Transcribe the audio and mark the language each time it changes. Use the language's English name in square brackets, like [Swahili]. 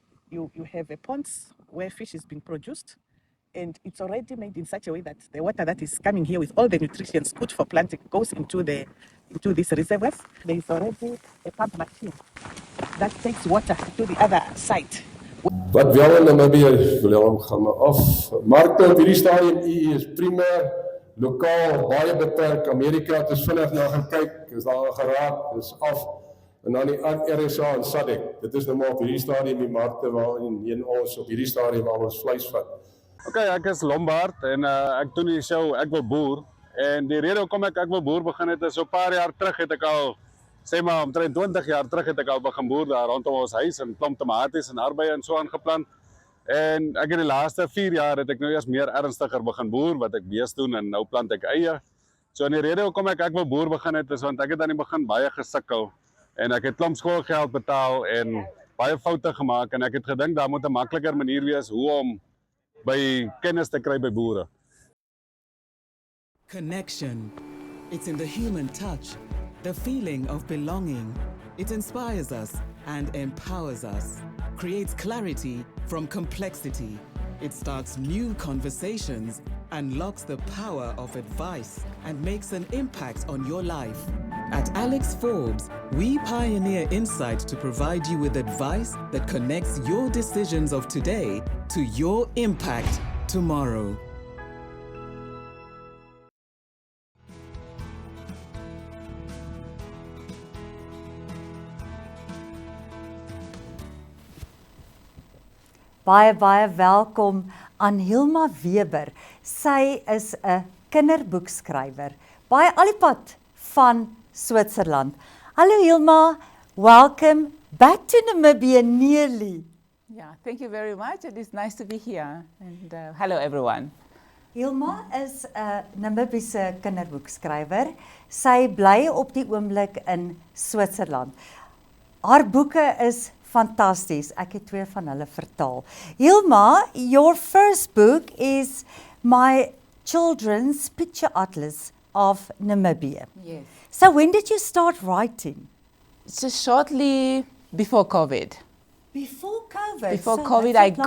[English] You have a ponds where fish is being produced, and it's already made in such a way that the water that is coming here with all the nutrients good for planting goes into these reservoirs. There is already a pump machine that takes water to the other side. [Afrikaans] Wat wel in Namibië Willem gaan af. Markte op hierdie stadium is primêr lokaal baie beperk. Amerika het is vinnig na gaan kyk, is daar geraak, is af. En dan die RSA en SADC. Dit is nou maar op hierdie stadium die markte waarin ons op hierdie stadium al ons vleis vat. Okay, ek is Lombard en ek doen die show Ek wil boer. En die rede hoekom ek wil boer begin het is so 'n paar jaar terug het ek al, sê maar omtrent 20 jaar terug het ek al begin boer daar rondom ons huis en klomp tomaties en aardbeie en so aangeplant. En ek het die laaste 4 jaar het ek nou eers meer ernstiger begin boer wat ek bees doen en nou plant ek eie. So en die rede hoekom ek wil boer begin het is want ek het aan die begin baie gesukkel en ek het klomp skoolgeld betaal en baie foute gemaak en ek het gedink daar moet 'n makliker manier wees hoe om by kennis te kry by boere. [English] Connection. It's in the human touch, the feeling of belonging. It inspires us and empowers us, creates clarity from complexity. It starts new conversations, unlocks the power of advice, and makes an impact on your life. At Alex Forbes, we pioneer insight to provide you with advice that connects your decisions of today to your impact tomorrow. [Afrikaans] Baie welkom aan Hilma Weber. Sy is 'n kinderboekskrywer, baie al die pad van Switserland. [English] Hallo Hilma, welcome back to Namibia nearly. Yeah, thank you very much. It is nice to be here. And hello everyone. [Afrikaans] Hilma is 'n Namibiese kinderboekskrywer. Sy bly op die oomblik in Switserland. Haar boeke is fantasties. Ek het 2 van hulle vertaal. [English] Hilma, your first book is My Children's Picture Atlas of Namibia. Yes. So when did you start writing? Just shortly before COVID. Before COVID? Before so COVID, that's I not long